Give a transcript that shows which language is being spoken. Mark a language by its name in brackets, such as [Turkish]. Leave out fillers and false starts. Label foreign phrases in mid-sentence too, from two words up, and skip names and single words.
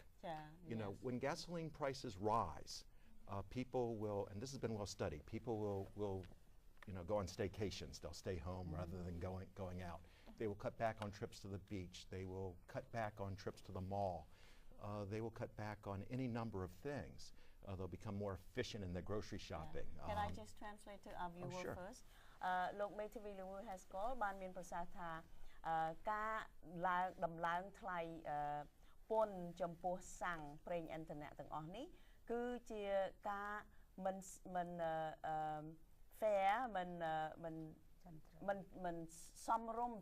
[English] You know, when gasoline prices rise, people will, and this has been well studied, people will you know, go on staycations. They'll stay home rather than going out. They will cut back on trips to the beach. They will cut back on trips to the mall. They will cut back on any number of things. They'll become more efficient in their grocery shopping. Can I just translate to our viewer first? [Khmer] លោកមេធាវី Louis Haskell បានមានប្រសាសន៍ថាការដំឡើងថ្លៃពន្ធចំពោះសាំងប្រេងឥន្ធនៈទាំងអស់នេះគឺជាការមិន fair មិនសមរម្យ